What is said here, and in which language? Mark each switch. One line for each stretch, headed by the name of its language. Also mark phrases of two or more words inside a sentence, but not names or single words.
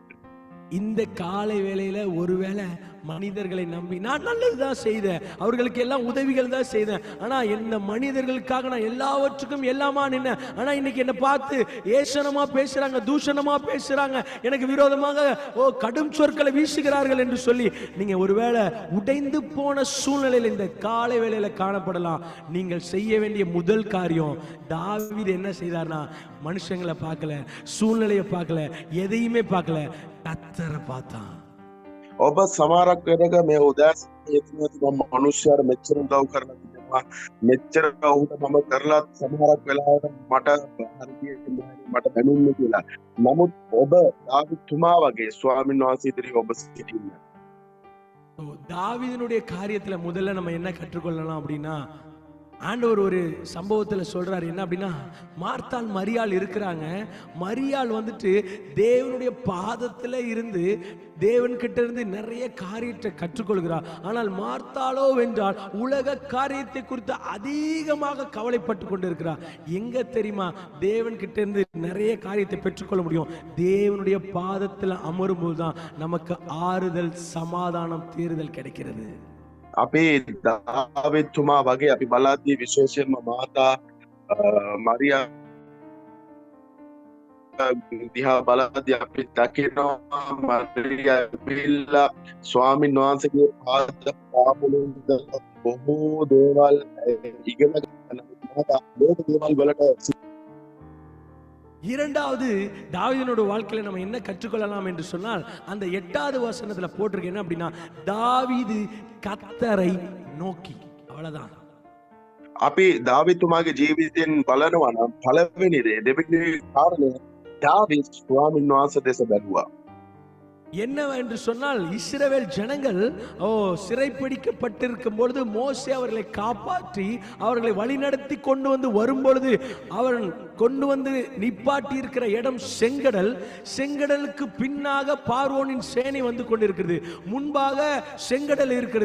Tamil: இந்த காலை வேளையில ஒருவேளை மனிதர்களை நம்பி நான் நல்லதுதான் செய்தேன், அவர்களுக்கு எல்லாம் உதவிகள் தான் செய்தேன், ஆனா என்ன மனிதர்களுக்காக நான் எல்லாவற்றுக்கும் எல்லாமா நின்ன, ஆனா இன்னைக்கு என்ன பார்த்து ஏசனமா பேசுறாங்க, தூஷணமா பேசுறாங்க, எனக்கு விரோதமாக கடும் சொற்களை வீசுகிறார்கள் என்று சொல்லி நீங்க ஒருவேளை உடைந்து போன சூழ்நிலையில் இந்த காலை வேளையில காணப்படலாம். நீங்கள் செய்ய வேண்டிய முதல் காரியம், தாவீது என்ன செய்தார்னா, மனுஷங்களை பார்க்கல, சூழ்நிலையை பார்க்கல, எதையுமே பார்க்கல, கர்த்தரை பார்த்தான்.
Sinhala: ඔබ සමහරක් වෙනක මේ උදෑසන හිතනවා මම මනුෂ්‍යයර මෙච්චර උදව් කරලා තිබෙනවා, මෙච්චර උදව් මම කරලා සමහරක් වෙලාවට මට හරියට මට දැනුන්නේ කියලා. නමුත් ඔබ දාවීද් තුමා වගේ ස්වාමීන් වහන්සේ ඉදිරියේ ඔබ සිටින්න.
Tamil: தாவீதினுடைய காரியத்துல முதல்ல நம்ம என்ன கற்றுக்கொள்ளலாம் அப்படின்னா, ஆண்டவர் ஒரு சம்பவத்துல சொல்றாரு என்ன அப்படின்னா, மார்த்தாள் மரியாள் இருக்கிறாங்க. மரியாள் வந்துட்டு தேவனுடைய பாதத்துல இருந்து தேவன் கிட்ட இருந்து நிறைய காரியத்தை கற்றுக்கொள்கிறார். ஆனால் மார்த்தாளோ வென்றால் உலக காரியத்தை குறித்து அதிகமாக கவலைப்பட்டு கொண்டிருக்கிறார். எங்க தெரியுமா தேவன் கிட்ட இருந்து நிறைய காரியத்தை பெற்றுக்கொள்ள முடியும்? தேவனுடைய பாதத்துல அமரும் போதுதான் நமக்கு ஆறுதல், சமாதானம், தேறுதல் கிடைக்கிறது.
Sinhala: අපේ දාවිත්තුමා වගේ අපි බලද්දී විශේෂයෙන්ම මාතා මරියා දිහා බලද්දී අපි දකිනවා මරියා ඇවිල්ලා ස්වාමීන් වහන්සේගේ පාද පාමුලින්ද බොහෝ දේවල් ඉගෙන ගන්න මාතා ලෝක දේවල් වලට.
Tamil: இரண்டாவது தாவீதினோட வாழ்க்கையில நம்ம என்ன கற்றுக்கொள்ளலாம் என்று சொன்னால், அந்த 8வது வசனத்துல போட்டிருக்கு என்ன அப்படின்னா, தாவீது கர்த்தரை நோக்கி. அவ்வளவுதான்.
Sinhala: අපි දාවිත්තුමාගේ ජීවිතයෙන් බලනවා නම් පළවෙනි දේ දෙවෙනි කාරණය දාවිත් ස්වාමීන් වහන්සේ දෙස බැලුවා.
Tamil: என்னவென்று சொன்னால், இஸ்ரவேல் ஜனங்கள் சிறைப்பிடிக்கப்பட்டிருக்கும் பொழுது மோசே அவர்களை காப்பாற்றி அவர்களை வழிநடத்தி கொண்டு வந்து வரும்பொழுது அவன் கொண்டு வந்து நிப்பாட்டி இருக்கிற இடம் செங்கடல். செங்கடலுக்கு பின்னாக பார்வோனின் சேனை வந்து கொண்டிருக்கிறது, முன்பாக செங்கடல் இருக்கிறது.